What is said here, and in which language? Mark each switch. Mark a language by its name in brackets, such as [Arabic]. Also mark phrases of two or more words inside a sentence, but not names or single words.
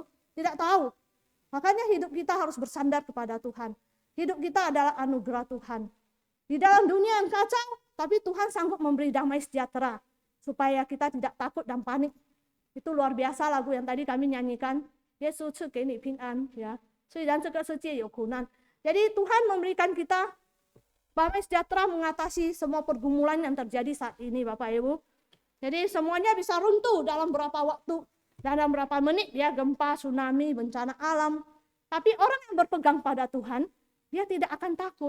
[Indonesian] Tidak tahu. Makanya hidup kita harus bersandar kepada Tuhan. Hidup kita adalah anugerah Tuhan. Di dalam dunia yang kacau, tapi Tuhan sanggup memberi damai sejahtera. Supaya kita tidak takut dan panik. Itu luar biasa lagu yang tadi kami nyanyikan. [Chinese] Yesus 赐给你平安 ya. 虽然这个世界有苦难. [Indonesian] Jadi Tuhan memberikan kita damai sejahtera mengatasi semua pergumulan yang terjadi saat ini Bapak Ibu. Jadi semuanya bisa runtuh dalam berapa waktu. Dalam berapa menit ya, gempa, tsunami, bencana alam. Tapi orang yang berpegang pada Tuhan, dia tidak akan takut.